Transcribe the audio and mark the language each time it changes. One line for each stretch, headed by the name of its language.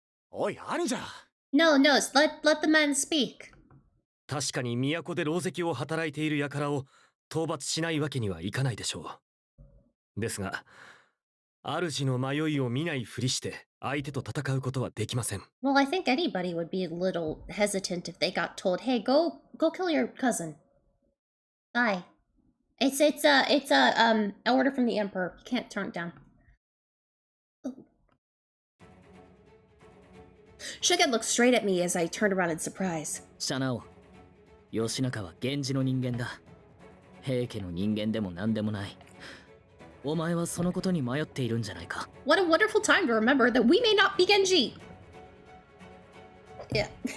Japanese: おい、兄者、
English: No, let the man speak.
Japanese: 確かに都で狼藉を働いている輩を討伐しないわけにはいかないでしょう。ですが、主の迷いを見ないふりして相手と戦うことはできません。
English: Well, I think anybody would be a little hesitant if they got told, "Hey, go kill your cousin." Bye. It's an order from the emperor. You can't turn it down. Shogun looked straight at me as I turned around in surprise.
Japanese: シャナオ、義仲は源氏の人間だ。平家の人間でも何でもない。お前はそのことに迷っているんじゃないか。
English: What a wonderful time to remember that we may not be Genji. Yeah.